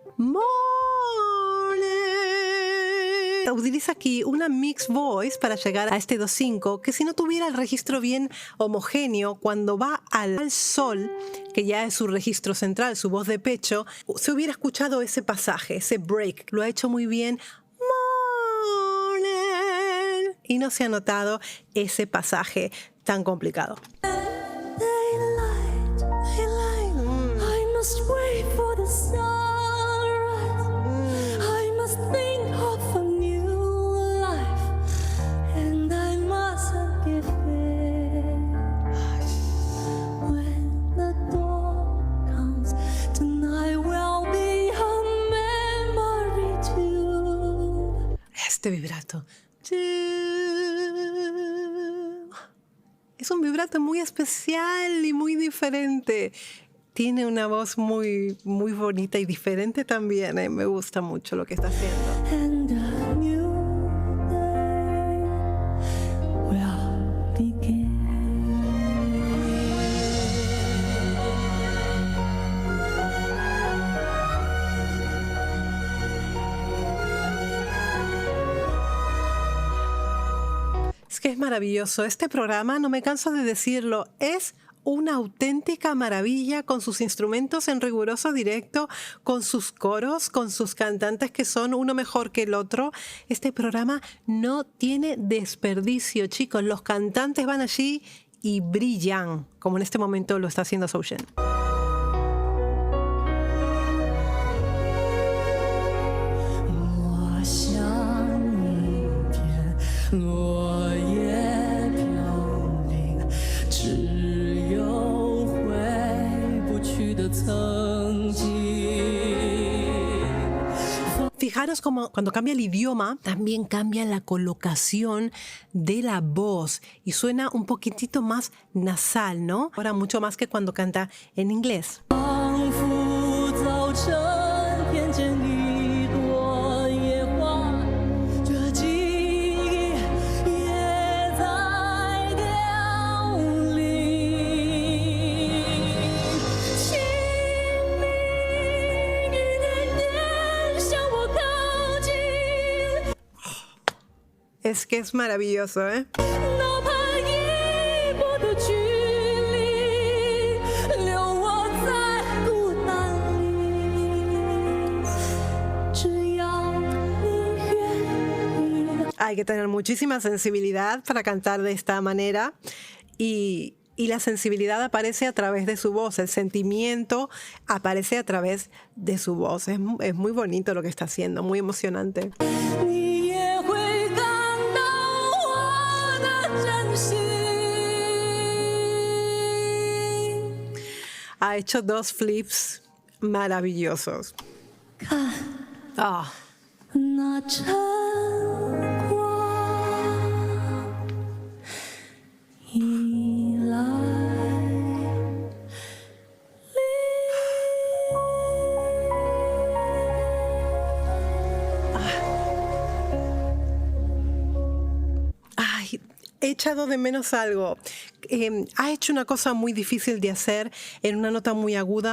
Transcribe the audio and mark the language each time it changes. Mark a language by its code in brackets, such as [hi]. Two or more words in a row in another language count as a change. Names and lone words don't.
[es] Utiliza aquí una [en] mixed voice [es] para llegar a este do-5, que si no tuviera el registro bien homogéneo, cuando va al sol, que ya es su registro central, su voz de pecho, se hubiera escuchado ese pasaje, ese break. Lo ha hecho muy bien. Morning. Y no se ha notado ese pasaje tan complicado. [en] Daylight, I must wait for the sunrise. I must think of a new life, and I mustn't give in. When the dawn comes, tonight will be a memory too. [es] Este vibrato. Es un vibrato muy especial y muy diferente. Tiene una voz muy bonita y diferente también. Me gusta mucho lo que está haciendo. [en] And a new day will begin. [es] Es que es maravilloso. Este programa, no me canso de decirlo, es una auténtica maravilla, con sus instrumentos en riguroso directo, con sus coros, con sus cantantes que son uno mejor que el otro. Este programa no tiene desperdicio, chicos. Los cantantes van allí y brillan, como en este momento lo está haciendo Zhou Shen. [zh] 我像一片落叶飘零，只有回不去的曾经。 [es] Fijaros como cuando cambia el idioma, también cambia la colocación de la voz y suena un poquitito más nasal, ¿no? Ahora mucho más que cuando canta en inglés. [zh] 仿佛早晨偏见一朵野花，这记忆也在凋零。请你一点点向我靠近， [es] Es que es maravilloso, ¿eh? [zh] 哪怕一步的距离，留我在孤单里。只要你愿意。 [es] Hay que tener muchísima sensibilidad para cantar de esta manera y la sensibilidad aparece a través de su voz, el sentimiento aparece a través de su voz. Es muy bonito lo que está haciendo, muy emocionante. [zh] 你也会感到我的真心。 [es] Ha hecho 2 flips maravillosos. [zh] 看 Ah, 那晨光已来 [es] ay, he echado de menos algo. Ha hecho una cosa muy difícil de hacer en una nota muy aguda.